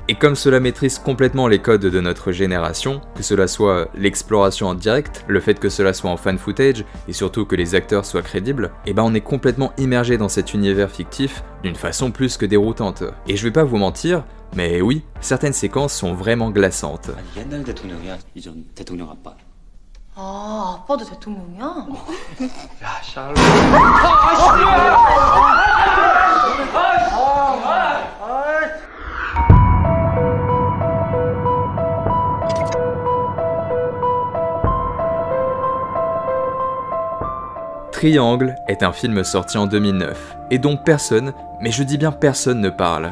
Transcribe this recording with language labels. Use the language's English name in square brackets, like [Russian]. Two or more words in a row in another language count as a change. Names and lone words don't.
[French] Et comme cela maîtrise complètement les codes de notre génération, que cela soit l'exploration en direct, le fait que cela soit en [English] fan footage, [French] et surtout que les acteurs soient crédibles, et ben on est complètement immergé dans cet univers fictif d'une façon plus que déroutante. Et je vais pas vous mentir, mais oui, certaines séquences sont vraiment glaçantes. [Korean] 옛날 대통령이야. 이전 대통령 아빠. 아, 아빠도 대통령이야? 야, 샬롯. [French] Triangle est un film sorti en 2009, et dont personne, mais je dis bien personne ne parle.